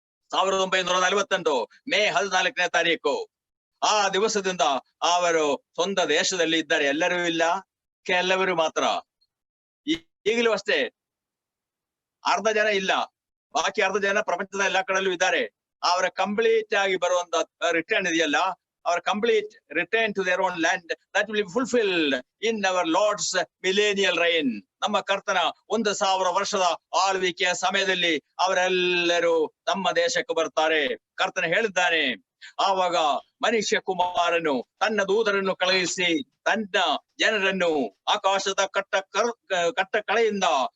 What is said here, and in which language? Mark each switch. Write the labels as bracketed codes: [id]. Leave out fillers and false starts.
[kn] 1948 ಮೇ 14ನೇ ತಾರೀಕು. ಆ ದಿವಸದಿಂದ ಅವರು ಸ್ವಂತ ದೇಶದಲ್ಲಿ ಇದ್ದಾರೆ. ಎಲ್ಲರೂ ಇಲ್ಲ, ಕೆಲವರು ಮಾತ್ರ. ಈಗಲೂ ಅಷ್ಟೇ, ಅರ್ಧ ಜನ ಇಲ್ಲ, ಬಾಕಿ ಅರ್ಧ ಜನ ಪ್ರಪಂಚದ ಎಲ್ಲಾ ಕಡೆಯಲ್ಲೂ ಇದ್ದಾರೆ. ಅವರ ಕಂಪ್ಲೀಟ್ ಆಗಿ ಬರುವಂತ ರಿಟರ್ನ್ ಇದೆಯಲ್ಲ, [en] our complete return to their own land, that will be fulfilled in our Lord's millennial reign. [kn] ನಮ್ಮ ಕರ್ತನ 1000 ವರ್ಷದ ಆಳ್ವಿಕೆಯ ಸಮಯದಲ್ಲಿ ಅವರೆಲ್ಲರೂ ತಮ್ಮ ದೇಶಕ್ಕೆ ಬರ್ತಾರೆ. ಕರ್ತನ ಹೇಳಿದ್ದಾನೆ, ಆವಾಗ ಮನುಷ್ಯ ಕುಮಾರನು ತನ್ನ ದೂತರನ್ನು ಕಳುಹಿಸಿ ತನ್ನ ಜನರನ್ನು ಆಕಾಶದ ಕಟ್ಟ ಕಳೆಯಿಂದ